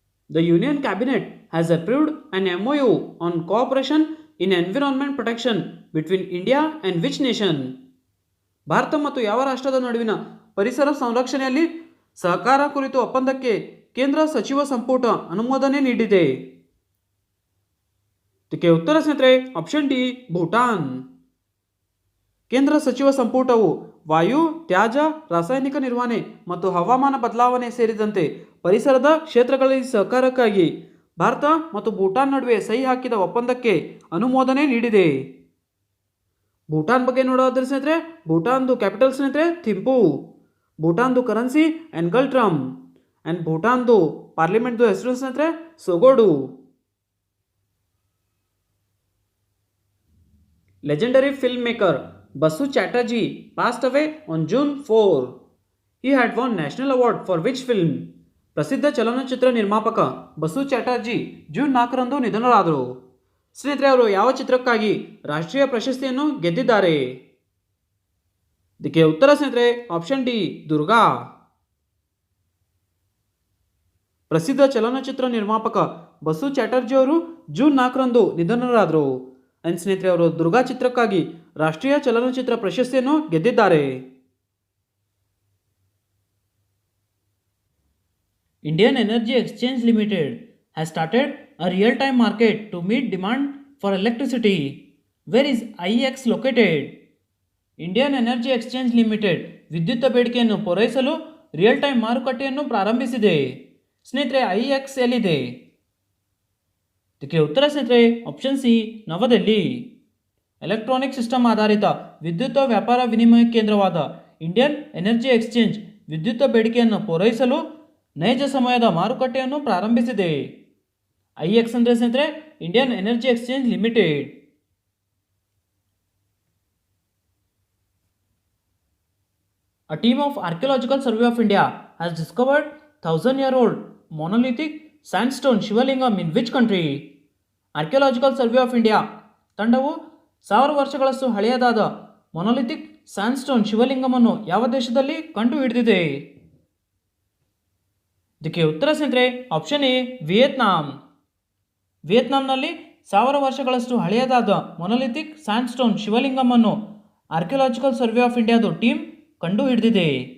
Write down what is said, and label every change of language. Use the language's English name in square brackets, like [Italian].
[English] The Union Cabinet has approved an MOU on cooperation in environment protection between India and which nation? [Kannada] Bharat ಮತ್ತು ಯಾವ ರಾಷ್ಟ್ರದ ನಡುವಿನ ಪರಿಸರ ಸಂರಕ್ಷಣೆಯಲ್ಲಿ ಸಹಕಾರ ಕುರಿತು ಒಪ್ಪಂದಕ್ಕೆ ಕೇಂದ್ರ ಸಚಿವ ಸಂಪುಟ ಅನುಮೋದನೆ ನೀಡಿದೆ. ಇದಕ್ಕೆ ಉತ್ತರ ಸ್ನೇಹಿತರೆ ಆಪ್ಷನ್ ಡಿ ಭೂಟಾನ್. ಕೇಂದ್ರ ಸಚಿವ ಸಂಪುಟವು ವಾಯು ತ್ಯಾಜ್ಯ ರಾಸಾಯನಿಕ ನಿರ್ವಹಣೆ ಮತ್ತು ಹವಾಮಾನ ಬದಲಾವಣೆ ಸೇರಿದಂತೆ ಪರಿಸರದ ಕ್ಷೇತ್ರಗಳಲ್ಲಿ ಸಹಕಾರಕ್ಕಾಗಿ ಭಾರತ ಮತ್ತು ಭೂಟಾನ್ ನಡುವೆ ಸಹಿ ಹಾಕಿದ ಒಪ್ಪಂದಕ್ಕೆ ಅನುಮೋದನೆ ನೀಡಿದೆ. ಭೂಟಾನ್ ಬಗ್ಗೆ ನೋಡೋದ್ರ ಸ್ನೇಹಿತರೆ, ಭೂಟಾನ್ದು ಕ್ಯಾಪಿಟಲ್ ಸ್ನೇಹಿತರೆ ಥಿಂಪು, ಭೂಟಾನ್ದು ಕರೆನ್ಸಿ ಎನ್ಗಲ್ಟ್ರಮ್ ಆ್ಯಂಡ್ ಭೂಟಾನ್ದು ಪಾರ್ಲಿಮೆಂಟ್ದು ಹೆಸರು ಸ್ನೇಹಿತರೆ ಸೊಗೋಡು. [English] Legendary filmmaker Basu Chatterjee passed away on June 4. He had won National Award for which film? [Kannada] ಪ್ರಸಿದ್ಧ ಚಲನಚಿತ್ರ ನಿರ್ಮಾಪಕ ಬಸು ಚಾಟರ್ಜಿ ಜೂನ್ 4ರಂದು ನಿಧನರಾದರು. ಸ್ನೇಹಿತರೆ, ಅವರು ಯಾವ ಚಿತ್ರಕ್ಕಾಗಿ ರಾಷ್ಟ್ರೀಯ ಪ್ರಶಸ್ತಿಯನ್ನು ಗೆದ್ದಿದ್ದಾರೆ? ಇದಕ್ಕೆ ಉತ್ತರ ಸ್ನೇಹಿತರೆ ಆಪ್ಷನ್ ಡಿ ದುರ್ಗಾ. ಪ್ರಸಿದ್ಧ ಚಲನಚಿತ್ರ ನಿರ್ಮಾಪಕ ಬಸು ಚಾಟರ್ಜಿ ಅವರು ಜೂನ್ 4ರಂದು ನಿಧನರಾದರು. ಅಂಡ್ ಸ್ನೇಹಿತರೆ, ಅವರು ದುರ್ಗಾ ಚಿತ್ರಕ್ಕಾಗಿ ರಾಷ್ಟ್ರೀಯ ಚಲನಚಿತ್ರ ಪ್ರಶಸ್ತಿಯನ್ನು ಗೆದ್ದಿದ್ದಾರೆ. [English] Indian Energy Exchange Limited has started a real-time market to meet demand for electricity. Where is IEX located? [Kannada] Indian Energy Exchange Limited ವಿದ್ಯುತ್ ಬೇಡಿಕೆಯನ್ನು ಪೂರೈಸಲು ರಿಯಲ್ ಟೈಮ್ ಮಾರುಕಟ್ಟೆಯನ್ನು ಪ್ರಾರಂಭಿಸಿದೆ. ಸ್ನೇಹಿತರೆ, IEX ಎಲ್ಲಿದೆ? ಇದಕ್ಕೆ ಉತ್ತರ ಸ್ನೇಹಿತರೆ ಆಪ್ಷನ್ ಸಿ ನವದೆಹಲಿ. ಎಲೆಕ್ಟ್ರಾನಿಕ್ ಸಿಸ್ಟಮ್ ಆಧಾರಿತ ವಿದ್ಯುತ್ ವ್ಯಾಪಾರ ವಿನಿಮಯ ಕೇಂದ್ರವಾದ ಇಂಡಿಯನ್ ಎನರ್ಜಿ ಎಕ್ಸ್ಚೇಂಜ್ ವಿದ್ಯುತ್ ಬೇಡಿಕೆಯನ್ನು ಪೂರೈಸಲು ನೈಜ ಸಮಯದ ಮಾರುಕಟ್ಟೆಯನ್ನು ಪ್ರಾರಂಭಿಸಿದೆ. IEX ಅಂದರೆ ಸ್ನೇಹಿತರೆ Indian energy exchange limited. [English] A team of Archaeological Survey of India has discovered 1000-year-old monolithic sandstone Shivalingam in which country? [Kannada] Archaeological survey of India ತಂಡವು 1000 ವರ್ಷಗಳಷ್ಟು ಹಳೆಯದಾದ ಮೊನೊಲಿಥಿಕ್ ಸ್ಯಾಂಡ್ಸ್ಟೋನ್ ಶಿವಲಿಂಗಮನ್ನು ಯಾವ ದೇಶದಲ್ಲಿ ಕಂಡುಹಿಡಿದಿದೆ? ಇದಕ್ಕೆ ಉತ್ತರ ಸ್ನೇಹಿತರೆ ಆಪ್ಷನ್ ಎ ವಿಯೆಟ್ನಾಂ. ವಿಯೆಟ್ನಾಂನಲ್ಲಿ 1000 ವರ್ಷಗಳಷ್ಟು ಹಳೆಯದಾದ ಮೊನೊಲಿಥಿಕ್ ಸ್ಯಾಂಡ್ಸ್ಟೋನ್ ಶಿವಲಿಂಗಮನ್ನು ಆರ್ಕಿಯಾಲಜಿಕಲ್ ಸರ್ವೆ ಆಫ್ ಇಂಡಿಯಾದ ಟೀಮ್ ಕಂಡುಹಿಡಿದಿದೆ.